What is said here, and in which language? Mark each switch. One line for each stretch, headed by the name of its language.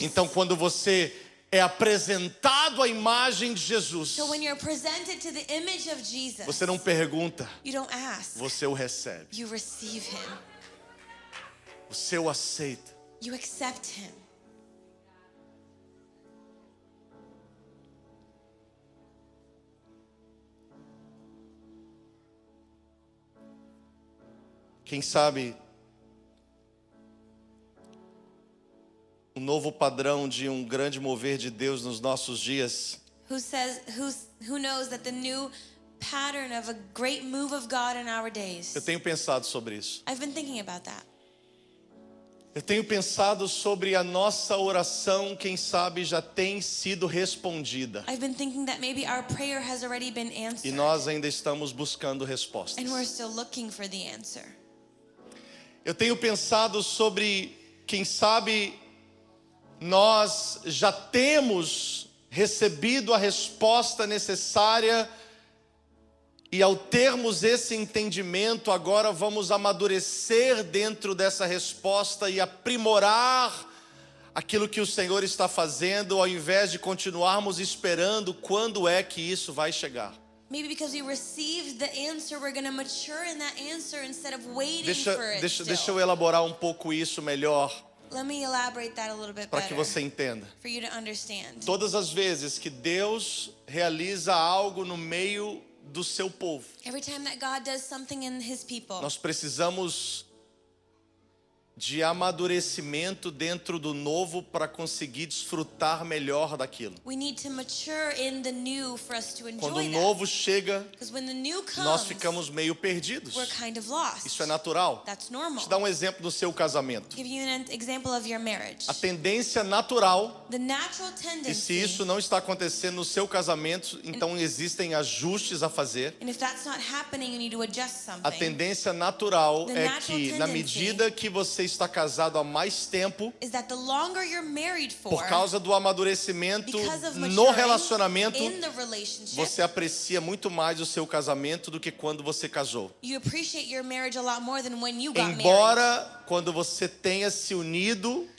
Portuguese: Então, quando você é apresentado à imagem de Jesus,
English: So when you're presented to the image of Jesus,
Portuguese: você não pergunta,
English: you don't ask.
Portuguese: você o recebe,
English: You receive him.
Portuguese: você o aceita.
English: You accept him.
Portuguese: Quem sabe um novo padrão de um grande mover de Deus nos nossos dias
English: Who knows that the new pattern of a great move of God in our days?
Portuguese: Eu tenho pensado sobre isso.
English: I've been thinking about that.
Portuguese: Eu tenho pensado sobre a nossa oração, quem sabe já tem sido respondida.
English: I've been thinking that maybe our prayer has already been
Portuguese: E
English: answered.
Portuguese: nós ainda estamos buscando respostas.
English: And we're still looking for the answer.
Portuguese: Eu tenho pensado sobre, quem sabe, nós já temos recebido a resposta necessária e ao termos esse entendimento, agora vamos amadurecer dentro dessa resposta e aprimorar aquilo que o Senhor está fazendo, ao invés de continuarmos esperando quando é que isso vai chegar.
English: Maybe because we received the answer, we're going to mature in that answer instead of waiting for it
Portuguese: Deixa eu
English: still.
Portuguese: elaborar um pouco isso melhor
English: Let me elaborate that a little bit
Portuguese: para que
English: better
Portuguese: você entenda.
English: for you to understand.
Portuguese: Todas as vezes que Deus realiza algo no meio do seu povo,
English: Every time that God does something in his people,
Portuguese: nós precisamos de amadurecimento dentro do novo para conseguir desfrutar melhor daquilo.
English: we need to mature in the new for us to
Portuguese: Quando o
English: enjoy that.
Portuguese: novo chega,
English: Because when the new
Portuguese: nós
English: comes,
Portuguese: ficamos meio perdidos.
English: we're kind of lost.
Portuguese: Isso é natural.
English: That's normal.
Portuguese: Te dar um exemplo do seu casamento.
English: Give you an example of your marriage.
Portuguese: A tendência natural,
English: The natural
Portuguese: e se
English: tendency,
Portuguese: isso não está acontecendo no seu casamento, então existem ajustes a fazer.
English: and if that's not happening, you need to adjust
Portuguese: A
English: something.
Portuguese: tendência natural
English: The
Portuguese: é
English: natural
Portuguese: que, na
English: tendency
Portuguese: medida que você está casado há mais tempo,
English: Is that the longer you're married for,
Portuguese: por causa do amadurecimento
English: because of
Portuguese: no
English: maturing
Portuguese: relacionamento,
English: in the relationship,
Portuguese: você aprecia muito mais o seu casamento do que quando você casou.
English: you appreciate your marriage a lot more than when you got married.
Portuguese: Embora quando você tenha se unido,